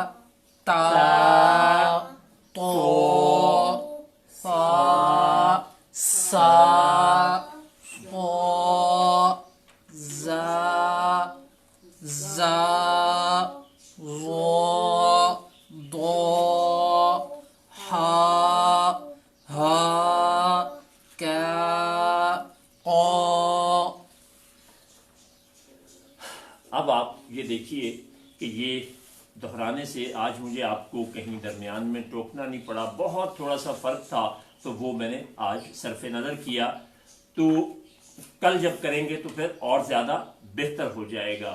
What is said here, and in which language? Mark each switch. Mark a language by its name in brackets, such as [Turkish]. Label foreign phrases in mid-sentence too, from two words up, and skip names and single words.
[Urdu] ता तो सा सा सा za za ro do ha ha ka qa. اب آپ یہ دیکھیے کہ یہ دہرانے سے آج مجھے آپ کو کہیں درمیان میں ٹوکنا نہیں پڑا، بہت تھوڑا سا فرق تھا، تو وہ میں نے آج صرفِ نظر کیا. تو کل جب کریں گے تو پھر اور زیادہ بہتر ہو جائے گا.